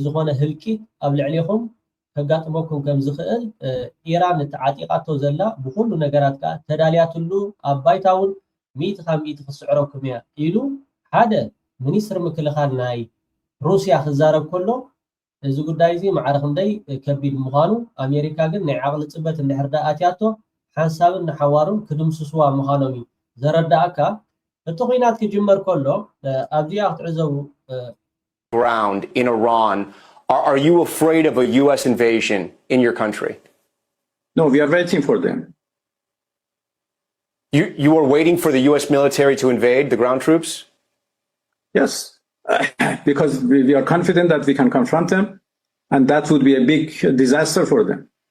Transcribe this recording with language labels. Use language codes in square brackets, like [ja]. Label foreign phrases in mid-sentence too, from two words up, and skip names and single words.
[ti] ዝኾነ ህልቂት ኣብ ልዕሊኹም ከጋጥመኩም ከም ዝኽእል ኢራን እተዓጢቃቶ ዘላ ብኩሉ ነገራት ከዓ ተዳልያትሉ ኣብ ባይታ እውን 100 ካብ 100 ክስዕረኩም እያ ኢሉ ሓደ ሚኒስትሪ ምክልኻል ናይ ሩስያ ክዛረብ ከሎ እዚ ጉዳይ እዚ ማዕረ ክንደይ ከቢድ ምዃኑ ኣሜሪካ ግን ናይ ዓቕሊ ፅበት እንድሕር ዳ ኣትያቶ ሓንሳብን ንሓዋሩን ክድምስስዋ ምዃኖም እዩ ዘረዳእካ እቲ ኩናት ክጅመር ከሎ ኣብዚኣ ክትዕዘቡ [en] ground in Iran. Are you afraid of a U.S. invasion in your country? No, we are waiting for them. You are waiting for the U.S. military to invade the ground troops? Yes, because we are confident that we can confront them, and that would be a big disaster for them.